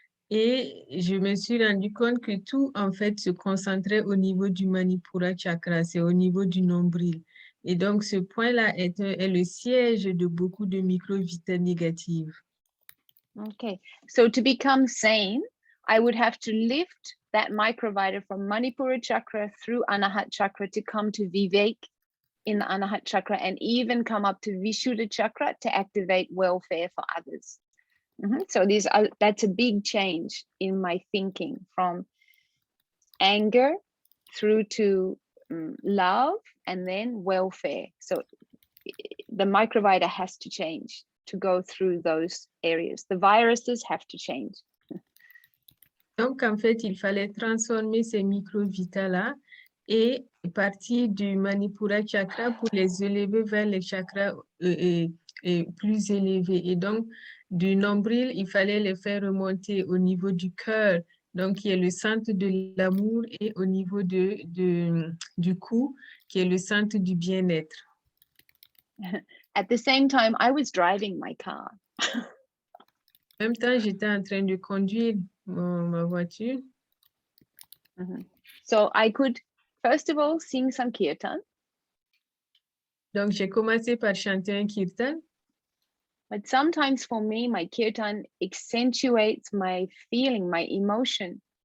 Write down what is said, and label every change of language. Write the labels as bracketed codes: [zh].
[fr] Et je me suis rendu compte que tout, en fait, se concentrait au niveau du Manipura chakra, c'est au niveau du nombril. Et donc, ce point-là est le siège de beaucoup de microvitas négatives. [en] Okay, so to become sane, I would have to lift that microvita from Manipura chakra through Anahat chakra to come to Vivek in the Anahat chakra and even come up to Vishuddha chakra to activate welfare for others. So that's a big change in my thinking from anger through to love and then welfare. So the microvita has to change to go through those areas. The viruses have to change. [fr] Donc, en fait, il fallait transformer ces microvitas-là et partir du Manipura chakra pour les élever vers les chakras plus élevés. Et donc, du nombril, il fallait les faire remonter au niveau du cœur, donc qui est le centre de l'amour, et au niveau du cou, qui est le centre du bien-être. [en] At the same time, I was driving my car. [fr] En même temps, j'étais en train de conduire ma voiture. [en] So I could, first of all, sing some kirtan. [fr] Donc, j'ai commencé par chanter un kirtan. [en] But sometimes for me, my kirtan accentuates my feeling, my emotion.